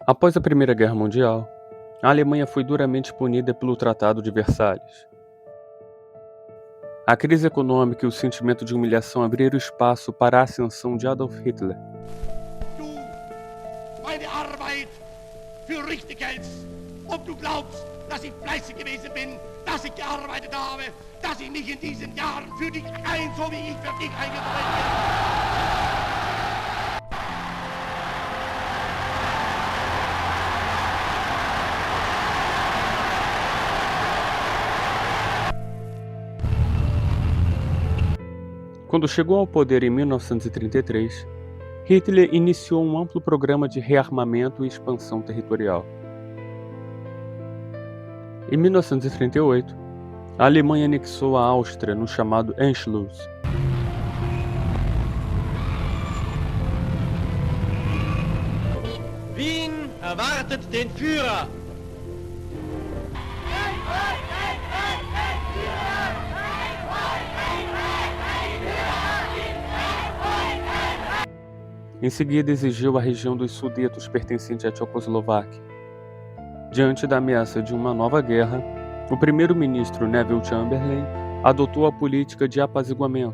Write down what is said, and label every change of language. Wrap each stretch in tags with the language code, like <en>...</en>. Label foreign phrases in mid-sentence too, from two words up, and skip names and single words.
<pt>Após a Primeira Guerra Mundial, a Alemanha foi duramente punida pelo Tratado de Versalhes. A crise econômica e o sentimento de humilhação abriram espaço para a ascensão de Adolf Hitler.</pt> <de>Du meine Arbeit für richtig hältst, ob du glaubst, dass ich fleißig gewesen bin, dass ich gearbeitet habe, dass ich mich in diesen Jahren für dich so wie ich für dich eingesetzt bin.</de> <pt>Quando chegou ao poder em 1933, Hitler iniciou um amplo programa de rearmamento e expansão territorial. Em 1938, a Alemanha anexou a Áustria no chamado Anschluss.</pt> <de>Wien erwartet den Führer.</de> <pt>Em seguida, exigiu a região dos Sudetos pertencente à Tchecoslováquia. Diante da ameaça de uma nova guerra, o primeiro-ministro Neville Chamberlain adotou a política de apaziguamento.</pt>